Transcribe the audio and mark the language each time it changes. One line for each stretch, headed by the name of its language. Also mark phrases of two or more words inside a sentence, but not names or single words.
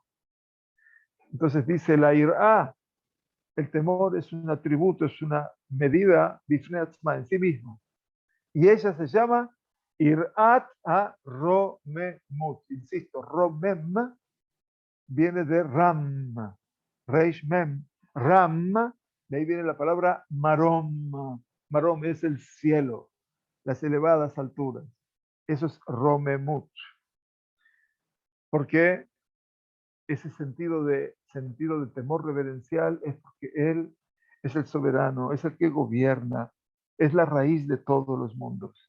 Spanish: Entonces dice la irá, el temor es un atributo, es una medida en sí mismo. Y ella se llama
Hebrew: יראת הרוממות.
Spanish: Insisto, romem viene de ram,
Hebrew: ריש מם,
Spanish: ram, de ahí viene la palabra marom. Marom es el cielo, las elevadas alturas. Eso es romemut. Porque ese sentido de temor reverencial es porque Él es el soberano, es el que gobierna, es la raíz de todos los mundos.